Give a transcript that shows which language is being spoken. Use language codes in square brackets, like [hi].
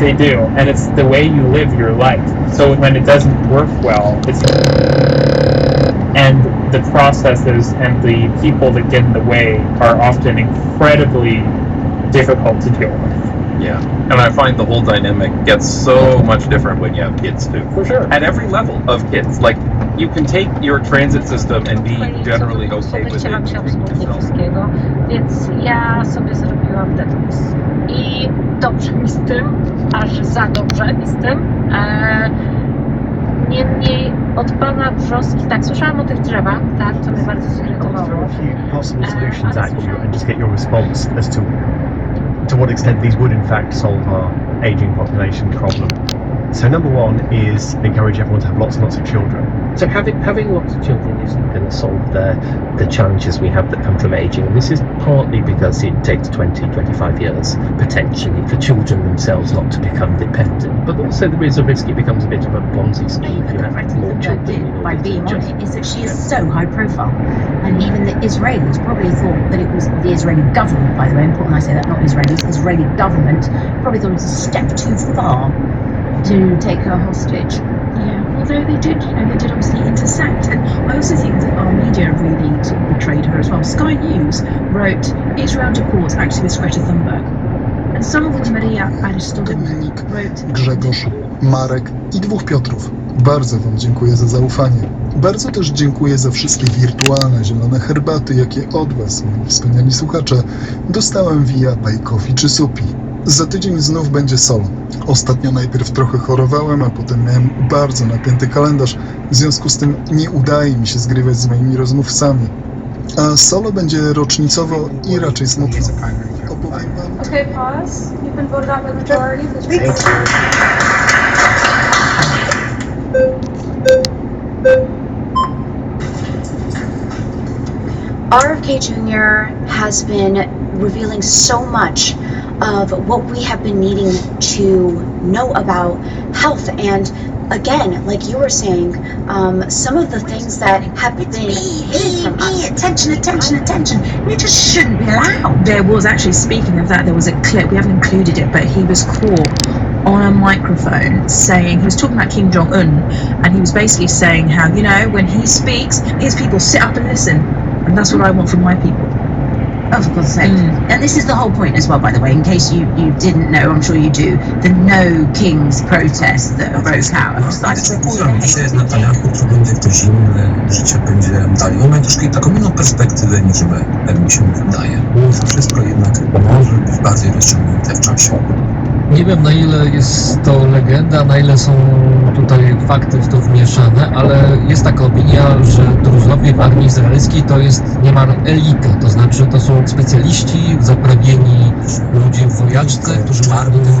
[en] They do, and it's the way you live your life. So when it doesn't work well, it's and the processes and the people that get in the way are often incredibly difficult to deal with. Yeah, and I find the whole dynamic gets so much different when you have kids too. For sure. At every level of kids. Like, you can take your transit system and be generally okay with it. [pl] Wszystkiego, więc ja sobie zrobiłam detoks. I dobrze mi z tym, aż za dobrze mi z tym. Niemniej od pana Brzoski, tak, słyszałam o tych drzewach, tak, to mnie bardzo zirytowało. [en] Possible solutions at you and just get your response as to what extent these would in fact solve our aging population problem. So number 1 is encourage everyone to have lots and lots of children. So having lots of children isn't going to solve the challenges we have that come from aging. And this is partly because it takes 20-25 years, potentially, for children themselves not to become dependent. But also there is a risk it becomes a bit of a Ponzi scheme if you have more children. By being on it is that she is so high profile. And even the Israelis probably thought that it was the Israeli government, by the way, important I say that, not Israelis, Israeli government, probably thought it was a step too far to take her hostage. Yeah, although they did obviously intersect, and I also think that our media really sort of betrayed her as well. Sky News wrote, Israel deports activist Greta Thunberg, and someone Maria Aristodemnik wrote, [pl] Grzegorz, Marek i 2 Piotrów. Bardzo Wam dziękuję za zaufanie. Bardzo też dziękuję za wszystkie wirtualne zielone herbaty, jakie od Was, moi wspaniali słuchacze, dostałem via Buy Coffee czy Supi. Za tydzień znów będzie solo. Ostatnio najpierw trochę chorowałem, a potem miałem bardzo napięty kalendarz. W związku z tym nie udaje mi się zgrywać z moimi rozmówcami. A solo będzie rocznicowo i raczej smutno. Opowiem Wam... [en] Okay, pause. You've been voted out by the majority. Please. RFK Jr. has been revealing so much of what we have been needing to know about health, and again, like you were saying, some of the things that have been hidden from us. Attention. It just shouldn't be allowed. There was actually, speaking of that, there was a clip, we haven't included it, but he was caught on a microphone saying, he was talking about Kim Jong-un, and he was basically saying how, you know, when he speaks, his people sit up and listen, and that's what I want from my people. Oh, for God's sake. And this is the whole point as well, by the way, in case you didn't know, I'm sure you do, the No Kings protest that broke out. [pl] Dzisiaj jest na taniaku, czy będzie ktoś inny, życie będzie dalej. On ma troszkę taką inną perspektywę niż my, jak mi się wydaje. To wszystko jednak może być bardziej rozciągnięte w czasie. Nie wiem, na ile jest to legenda, na ile są tutaj fakty w to wmieszane, ale jest taka opinia, że Druzowie w armii izraelskiej to jest niemal elita, to znaczy to są specjaliści, zaprawieni ludzie w wojaczce, którzy mają